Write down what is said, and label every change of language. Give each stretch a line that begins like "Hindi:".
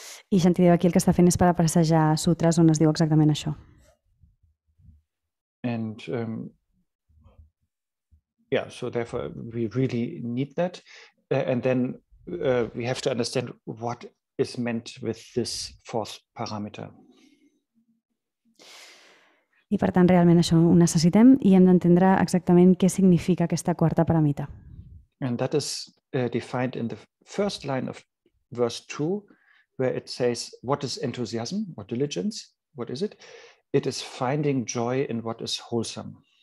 Catalan: I Shantideva aquí el que està fent és parafrasejar sutres on es diu exactament això.
English: And so therefore we really need that. And then we have to understand what is meant with this fourth parameter.
Catalan: I per tant, realment això ho necessitem i hem d'entendre exactament què significa aquesta quarta paramita.
English: And that is defined in the first line of verse 2, where it says, what is enthusiasm or diligence? What is it? It is finding joy in what is wholesome.